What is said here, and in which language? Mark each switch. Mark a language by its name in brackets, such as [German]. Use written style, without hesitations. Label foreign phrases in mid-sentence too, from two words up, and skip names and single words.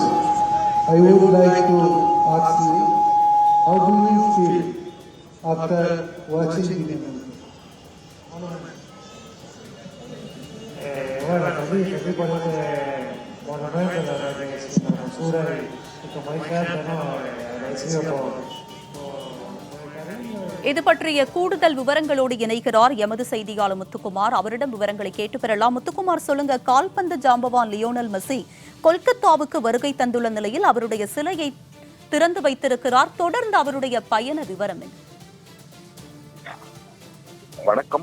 [English] I would like to ask you, how do you feel after watching the movie? [Spanish] Bueno, feliz por este monumento, la verdad que es una hermosura y como dije antes, ¿no? Agradecido por el cariño. [Tamil] இது பற்றிய கூடுதல் விவரங்களோடு இணைகிறார் எமது செய்தியாளர் முத்துக்குமார். அவரிடம் விவரங்களை கேட்டு பெறலாம். முத்துக்குமார், சொல்லுங்க, கால்பந்து ஜாம்பவான் லியோனல் மெஸ்ஸி கொல்கத்தாவுக்கு வருகை தந்துள்ள நிலையில் அவருடைய சிலையை திறந்து வைத்திருக்கிறார். தொடர்ந்து அவருடைய பயண விவரம் என்ன? வணக்கம்.